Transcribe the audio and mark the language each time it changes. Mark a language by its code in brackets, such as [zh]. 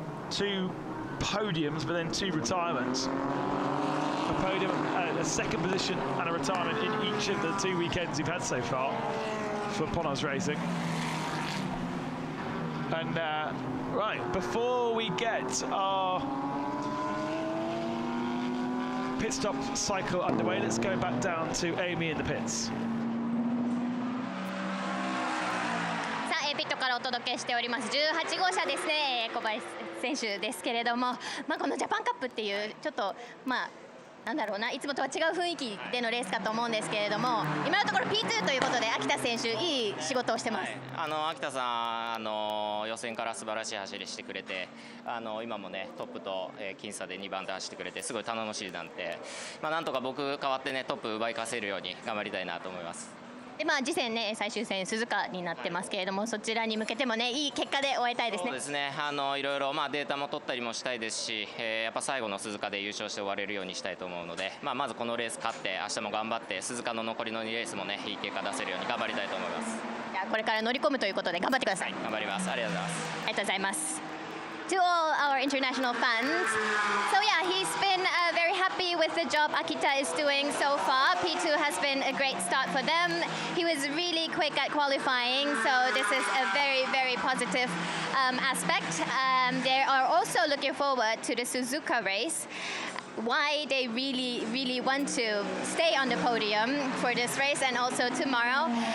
[en] 2 podiums, but then 2 retirements. A podium, a second position, and a retirement in each of the 2 weekends we've had so far for Ponos Racing. And right, before we get our pit stop cycle underway, let's go back down to Amy in the pits. [ja] さあ、ピットからお届けしております18号車ですね、小林選手ですけれども、このジャパンカップっていうちょっとなんだろうな、いつもとは違う雰囲気でのレースかと思うんですけれども、今のところ P2 ということで秋田選手いい仕事をしてます。秋田さん予選から素晴らしい走りしてくれて、今もねトップと僅差で2番で走ってくれてすごい頼もしいなんで、なんとか僕代わってねトップ奪い返せるように頑張りたいなと思います。で次戦ね最終戦鈴鹿になってますけれども、そちらに向けてもねいい結果で終えたいですね。そうですね、いろいろデータも取ったりもしたいですし、やっぱ最後の鈴鹿で優勝して終われるようにしたいと思うので、まずこのレース勝って明日も頑張って鈴鹿の残りの2レースもねいい結果出せるように頑張りたいと思います。じゃあこれから乗り込むということで頑張ってください。頑張ります。ありがとうございます。ありがとうございます。 [en] To all our international fans, so yeah, he's been very happy with the job Akita is doing so far. P2 has been a great start for them. He was really quick at qualifying, so this is a very, very positive aspect. They are also looking forward to the Suzuka race. Why they really, really want to stay on the podium for this race and also tomorrow.